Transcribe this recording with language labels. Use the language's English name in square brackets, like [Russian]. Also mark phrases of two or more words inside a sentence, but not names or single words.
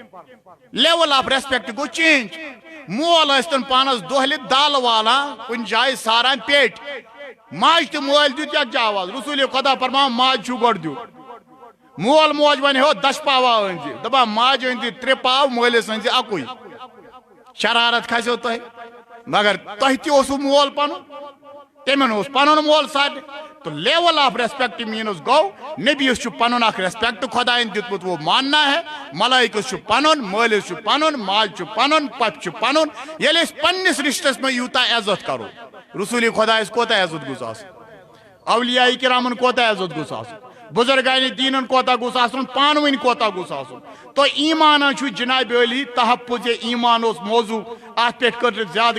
[English] level of respect [Kashmiri] گوٚو چینج مول ٲسۍتن پانس دۄہلہِ دال والان کُنہِ جایہِ ساران پیٹہِ ماجہِ تہٕ مٲلۍ دیُت یکجا آواز رسول خدا فرماوان ماجہِ چھُو گۄڈٕ دیُن مول موج ونہِ ہو دش پاوا أنزِ دپان ماجہِ أنزِ 3 پاو مٲلِس أنزِ اکُے شرارت کھسیو تۄہہِ مگر تۄہہِ تہِ اوسوٕ مول پنُن تمن اوس پنُن مول سارنٕے تو [English] level of respect [Kashmiri] مینس گو نبیس چھُ پنُن اکھ ریسپیکٹ خدایَن دیُتمُت [Urdu] وہ ماننا ہے [Kashmiri] ملائکس چھُ پنُن مٲلِس چھُ پنُن ماجہِ چھُ پنُن پۄپہِ چھُ پنُن ییٚلہِ أسۍ پننِس رشتس منٛز یوٗتاہ عزت کرو رسوٗلِ خۄدایس کوتاہ عزت گوٚژھ آسُن اولیاء کرامن کوتاہ عزت گوٚژھ آسُن بزرگانِ دیٖنن کوتاہ گوٚژھ آسُن پانہٕ ؤنۍ کوتاہ گوٚژھ آسُن تو ایٖمانن چھُ جناب علی تحفظ ایٖمان اوس موضوٗع اتھ پٮ۪ٹھ کٔر نہٕ زیادٕ